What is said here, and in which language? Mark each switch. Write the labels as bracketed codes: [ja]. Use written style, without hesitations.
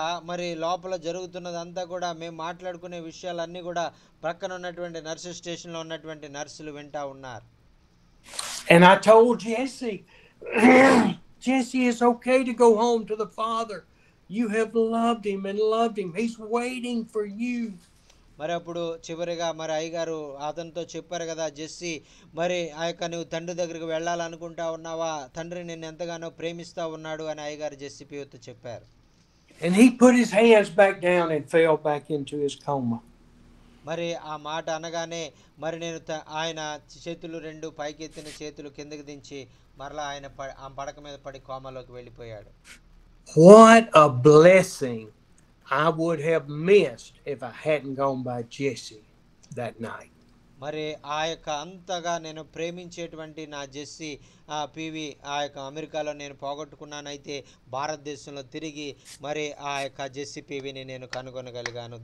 [te] మరి లోపల జరుగుతున్నదంతా కూడా మేము మాట్లాడుకునే విషయాలన్నీ కూడా ప్రక్కన ఉన్నటువంటి నర్సు స్టేషన్లో ఉన్నటువంటి నర్సులు వింటా ఉన్నారు. [en] And I told Jesse, Jesse, it's okay to go home to the Father. You have loved him and loved him. He's waiting for you. [te] మరి అప్పుడు చివరిగా మరి అయ్యగారు అతనితో చెప్పారు కదా, జెస్సీ, మరి నువ్వు తండ్రి దగ్గరికి వెళ్ళాలనుకుంటా ఉన్నావా, తండ్రి నిన్ను ఎంతగానో ప్రేమిస్తా ఉన్నాడు అని అయ్యగారు జెస్సీ పీవీతో చెప్పారు. [en] And he put his hands back down and fell back into his coma. [te] మరి ఆ మాట అనగానే మరి ఆయన చేతులు రెండు పైకెత్తిన చేతులు కిందకి దించి మరలా ఆయన ఆ పడక మీద పడి కోమాలోకి వెళ్ళిపోయాడు. [en] What a blessing I would have missed if I hadn't gone by Jesse that night. [te] మరి ఆ యొక్క అంతగా నేను ప్రేమించేటువంటి నా జెస్సీ పీవీ అమెరికాలో నేను పోగొట్టుకున్నానైతే భారతదేశంలో తిరిగి మరి ఆ యొక్క జెస్సీ పీవీని నేను కనుగొనగలిగాను.